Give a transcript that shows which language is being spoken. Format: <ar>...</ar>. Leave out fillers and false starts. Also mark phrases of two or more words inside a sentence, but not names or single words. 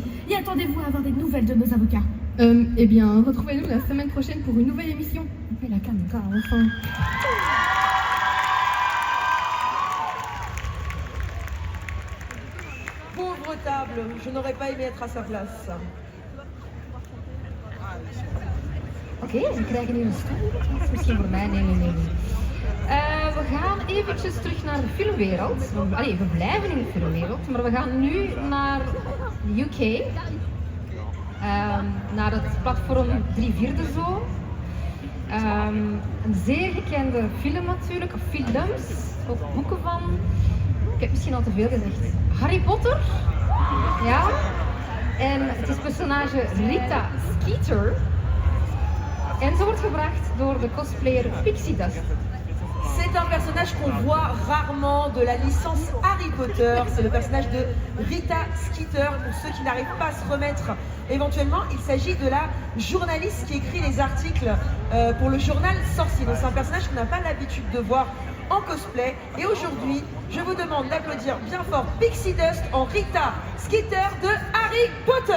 <fr>Et attendez-vous à avoir des nouvelles de nos avocats. Eh bien, retrouvez-nous la semaine prochaine pour une nouvelle émission. Coupez la caméra, enfin. Pauvre table, je n'aurais pas aimé être à sa place.</fr> <nl>Oké, we krijgen hier een stoel. Dat is misschien voor mij. Nee. We gaan eventjes terug naar de filmwereld. Allee, we blijven in de filmwereld, maar we gaan nu naar de UK. Naar het platform 3/4 zo. Een zeer gekende film natuurlijk, of films, of boeken van. Ik heb misschien al te veel gezegd. Harry Potter. Ja. En het is personage Rita Skeeter. En ze wordt gebracht door de cosplayer Pixie Dust.</nl> <fr>C'est un personnage qu'on voit rarement de la licence Harry Potter. C'est le personnage de Rita Skeeter. Pour ceux qui n'arrivent pas à se remettre éventuellement, il s'agit de la journaliste qui écrit les articles pour le journal Sorcier. Donc c'est un personnage qu'on n'a pas l'habitude de voir en cosplay. Et aujourd'hui, je vous demande d'applaudir bien fort Pixie Dust en Rita Skeeter de Harry Potter.</fr>